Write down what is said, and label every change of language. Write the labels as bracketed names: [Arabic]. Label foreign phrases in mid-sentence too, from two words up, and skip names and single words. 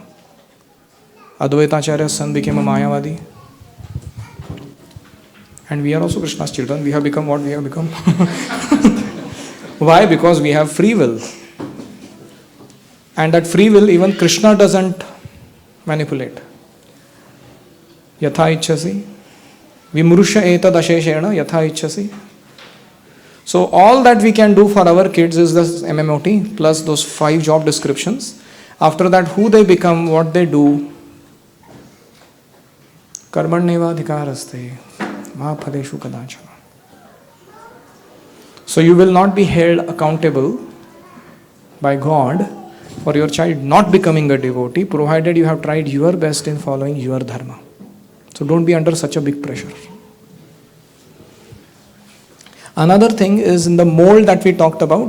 [English] Advaitacharya's son became a Mayavadi. And we are also Krishna's children. We have become what we have become. Why? Because we have free will. And that free will, even Krishna doesn't manipulate. [Sanskrit] यथा इच्छसि. विमृश्य एतद् अशेषेण यथा इच्छसि. [English] So all that we can do for our kids is this MMOT plus those 5 job descriptions. After that, who they become, what they do. [Sanskrit] कर्मण्येव अधिकारस्ते मा फलेषु कदाचन. [English] So you will not be held accountable by God for your child not becoming a devotee, provided you have tried your best in following your dharma. So don't be under such a big pressure. Another thing is in the mold that we talked about.